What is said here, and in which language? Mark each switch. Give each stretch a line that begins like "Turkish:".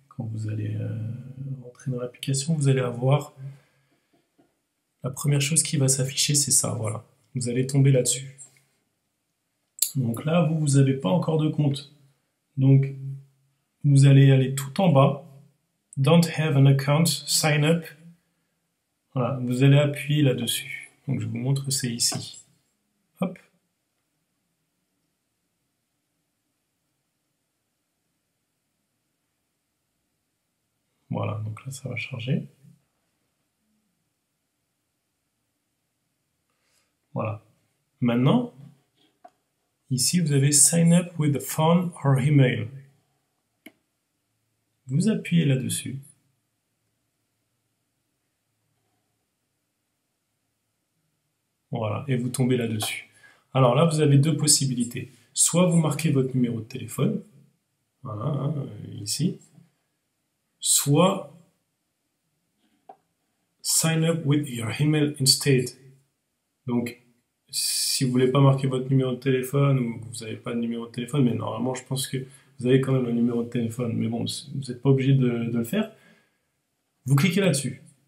French: Quand vous allez rentrer dans l'application, vous allez avoir... La première chose qui va s'afficher, c'est ça, voilà. Vous allez tomber là-dessus. Donc là, vous n'avez pas encore de compte. Donc, vous allez aller tout en bas.
English: Don't have an account, sign up.
French: Voilà, vous allez appuyer là-dessus. Donc, je vous montre, c'est ici. Hop. Voilà, donc là, ça va charger. Voilà. Maintenant, ici, vous avez
English: Sign up with a phone or email.
French: Vous appuyez là-dessus. Voilà, et vous tombez là-dessus. Alors là, vous avez deux possibilités. Soit vous marquez votre numéro de téléphone, voilà, ici. Soit
English: Sign up with your email instead.
French: Donc, si vous voulez pas marquer votre numéro de téléphone ou que vous n'avez pas de numéro de téléphone, mais normalement, je pense que vous avez quand même un numéro de téléphone, mais bon, vous n'êtes pas obligé de le faire. Vous cliquez là-dessus.